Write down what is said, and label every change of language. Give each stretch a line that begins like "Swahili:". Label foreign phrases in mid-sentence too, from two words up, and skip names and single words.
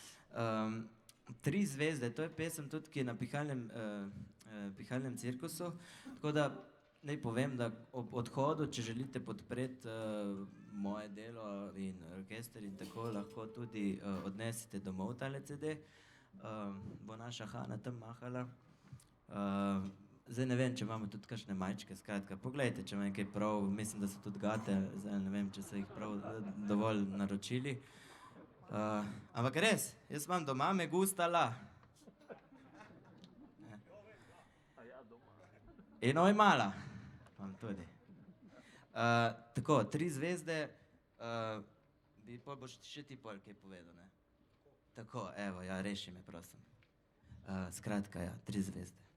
Slovenian: 3 zvezde, to je pesem tudi, ki je na pihalnem cirkusu, tako da naj povem, da ob odhodu, če želite podpreti moje delo in orkester in tako, lahko tudi odnesete domov tale CD. Bo naša Hana tam mahala. Zdaj ne vem, če imamo tudi kakšne majčke, skratka, poglejte, če imam kaj prav, mislim, da so tudi gate, zdaj ne vem, če so jih prav dovolj naročili. Ampak res, jaz imam doma
Spanish: me gusta la.
Slovenian: In oj mala, imam tudi. Tako, 3 zvezde, pol boš še ti pol kaj povedal, ne? Tako, evo, ja, reši me, prosim. Skratka, ja, 3 zvezde.